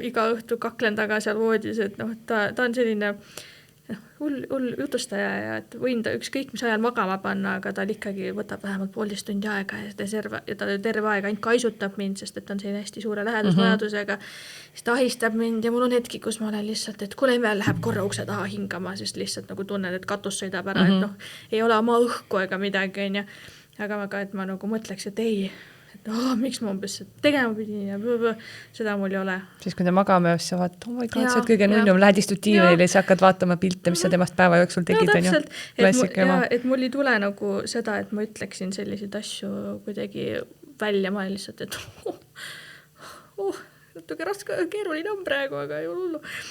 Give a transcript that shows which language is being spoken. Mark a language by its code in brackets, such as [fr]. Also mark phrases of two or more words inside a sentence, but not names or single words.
[et] iga õhtu kaklen taga seal voodis, et ta on selline hull jutustaja ja et võin ta ükskõik mis ajal magama panna, aga ta ikkagi võtab vähemalt 1,5 tundi aega ja ta terve aeg ainult kaisutab mind, sest et ta on selline hästi suure lähedusvajadusega, siis ta ahistab mind ja mul on hetki, kus ma olen lihtsalt, et kuule veel läheb korra ukse taha hingama, sest lihtsalt nagu tunnen, et katus sõidab ära, et ei ole oma õhku ega midagi, aga et ma nagu mõtleks, et ei, et miks ma umbes tegema pidin ja seda mul ei ole. Siis kui ta magame, siis sa vaatad, [en] oh my god, [et] sa oled kõige nullum, lähed istud tiivile ja sa hakkad vaatama pilte, mis sa temast päeva jooksul tegid. Et mul ei tule nagu seda, et ma ütleksin selliseid asju kuidagi välja, ma lihtsalt, et natuke raske, keeruline on praegu, aga ei ole hullu.